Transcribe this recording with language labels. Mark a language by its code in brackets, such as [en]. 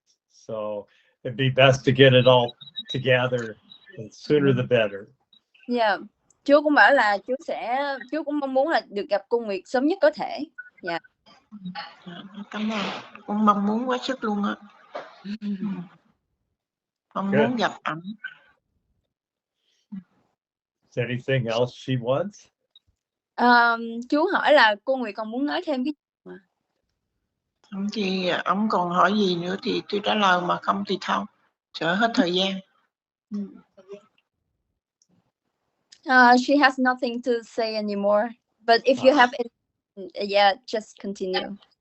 [en] So it'd be best to get it all together, and sooner the better. Yeah. [vi] Chú cũng bảo là chú cũng mong muốn là được gặp cô Nguyệt sớm nhất có thể. [en] Yeah. [vi] Cảm ơn. Cũng mong muốn quá sức luôn á. Mong muốn gặp ảnh. [en] Is there anything else she wants? [vi] Chú hỏi là cô Nguyệt còn muốn nói thêm cái gì mà? Thì ông còn hỏi gì nữa thì tôi trả lời, mà không thì không, sợ hết thời gian. [en] She has nothing to say anymore. But if you have yeah, just continue.